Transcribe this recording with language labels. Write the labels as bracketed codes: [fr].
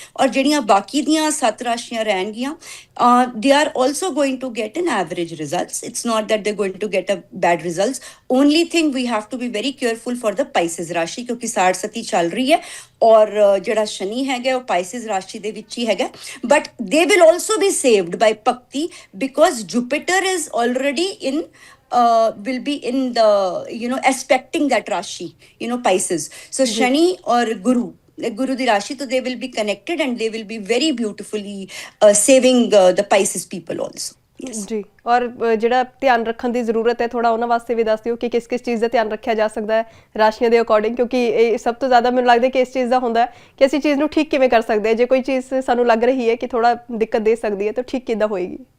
[pa] ਔਰ ਜਿਹੜੀਆਂ ਬਾਕੀ ਦੀਆਂ 7 ਰਾਸ਼ੀਆਂ ਰਹਿਣਗੀਆਂ, [en] they are also going to get an average results. It's not that they're going to get a bad results. Only thing we have to be very careful for the Pisces [pa] ਰਾਸ਼ੀ, ਕਿਉਂਕਿ 60 ਚੱਲ ਰਹੀ ਹੈ ਔਰ ਜਿਹੜਾ ਸ਼ਨੀ ਹੈਗਾ ਉਹ Pisces ਰਾਸ਼ੀ ਦੇ ਵਿੱਚ ਹੀ ਹੈਗਾ। [en] But they will also be saved by Bhakti because Jupiter is already in will be in the aspecting that Rashi, Pisces. So Shani or Guru di Rashi, so they will be connected and they will be very beautifully saving the Pisces people also. Yes. [pa] ਜੀ, ਔਰ ਜਿਹੜਾ ਧਿਆਨ ਰੱਖਣ ਦੀ ਜ਼ਰੂਰਤ ਹੈ ਥੋੜਾ ਉਹਨਾਂ ਵਾਸਤੇ ਵੀ ਦੱਸ ਦਿਓ ਕਿ ਕਿਸ ਚੀਜ਼ ਦਾ ਧਿਆਨ ਰੱਖਿਆ ਜਾ ਸਕਦਾ ਹੈ ਰਾਸ਼ੀਆਂ ਦੇ ਅਕੋਰਡਿੰਗ, ਕਿਉਂਕਿ ਇਹ ਸਭ ਤੋਂ ਜ਼ਿਆਦਾ ਮੈਨੂੰ ਲੱਗਦਾ ਕਿ ਇਸ ਚੀਜ਼ ਦਾ ਹੁੰਦਾ ਹੈ ਕਿ ਅਸੀਂ ਚੀਜ਼ ਨੂੰ ਠੀਕ ਕਿਵੇਂ ਕਰ ਸਕਦੇ ਹਾਂ। ਜੇ ਕੋਈ ਚੀਜ਼ ਸਾਨੂੰ ਲੱਗ ਰਹੀ ਹੈ ਕਿ ਥੋੜਾ ਦਿੱਕਤ ਦੇ ਸਕਦੀ ਹੈ ਤਾਂ ਠੀਕ ਕਿੱਦਾਂ ਹੋਏਗੀ?